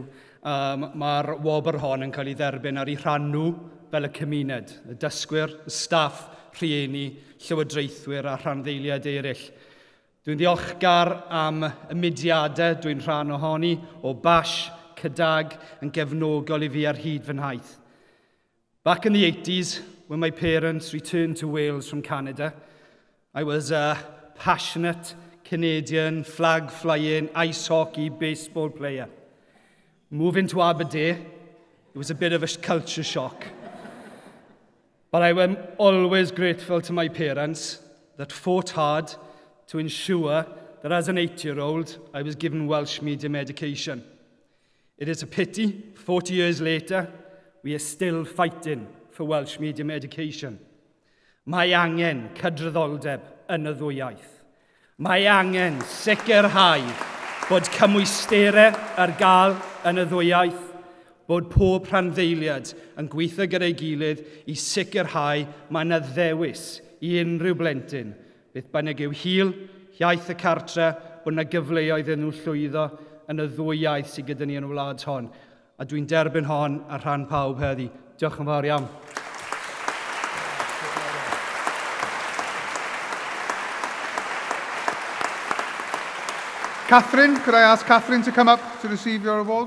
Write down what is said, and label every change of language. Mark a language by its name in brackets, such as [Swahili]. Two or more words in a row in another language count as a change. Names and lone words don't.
[Welsh] Mae'r wobr hon yn cael ei dderbyn ar ei rhan nhw fel y cymuned, y dysgwyr, y staff, rhieni, llywodraethwyr a rhanddeiliad eraill. Dwi'n ddiolchgar am y mudiadau dwi'n rhan ohoni o Bash, Cydag yn gefnogol i fi ar hyd fy nhaith. [English] Back in the 80s, when my parents returned to Wales from Canada, I was a passionate Canadian flag-flying ice hockey baseball player. Moving to Aberdeen, it was a bit of a culture shock. But I am always grateful to my parents that fought hard to ensure that as an 8-year-old, I was given Welsh medium education. It is a pity, 40 years later, we are still fighting for Welsh medium education. [Welsh] Mae angen cydraddoldeb yn y ddwy iaith. Mae angen sicrhau bod cymwysterau ar gael yn y ddwy iaith, bod pob rhanddeiliad yn gweithio gyda'i gilydd i sicrhau mae yna ddewis i unrhyw blentyn, beth bynnag yw hil, iaith y cartre, bod yna gyfleoedd yn nhw llwyddo yn y ddwy iaith sydd gyda ni yn y wlad hon. A dwi'n derbyn hon ar rhan pawb heddi. Diolch yn fawr iawn. [English] Catherine, could I ask Catherine to come up to receive your award?